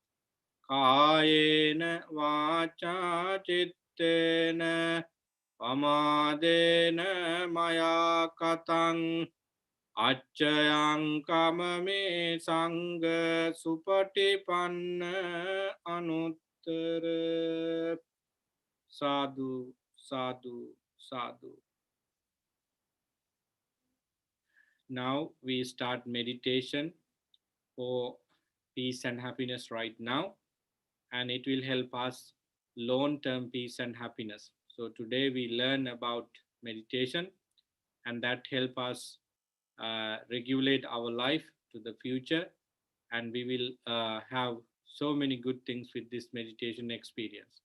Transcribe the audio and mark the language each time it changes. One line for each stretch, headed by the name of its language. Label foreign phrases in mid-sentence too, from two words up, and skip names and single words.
Pali: Kayena vacha chittena pamadena maya katang Acchayang me sangha supatipanna anuttara Sadhu, sadhu, sadhu.
English: Now we start meditation for peace and happiness right now, and it will help us long-term peace and happiness. So today we learn about meditation, and that help us regulate our life to the future, and we will have so many good things with this meditation experience.